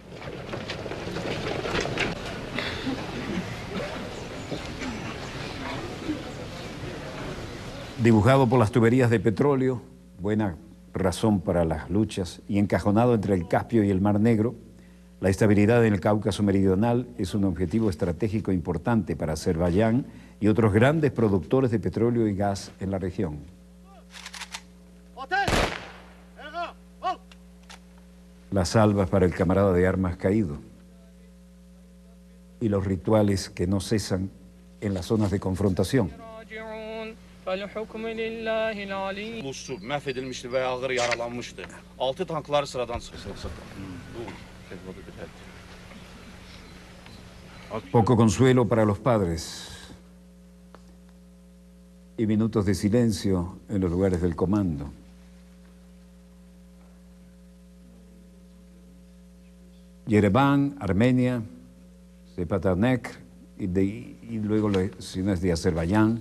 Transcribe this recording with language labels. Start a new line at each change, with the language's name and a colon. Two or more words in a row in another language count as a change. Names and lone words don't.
Spanish: Dibujado por las tuberías de petróleo, buena razón para las luchas, y encajonado entre el Caspio y el Mar Negro, la estabilidad en el Cáucaso Meridional es un objetivo estratégico importante para Azerbaiyán y otros grandes productores de petróleo y gas en la región. Las salvas para el camarada de armas caído y los rituales que no cesan en las zonas de confrontación.
Azerbaijani: Ulusçu məhv edilmişdi və ağır yaralanmışdı. 6 tanklar sıradan çıxdı.
Spanish: Poco consuelo para los padres y minutos de silencio en los lugares del comando. Yerevan, Armenia, Sepatanek y luego las ciudades de Azerbaiyán.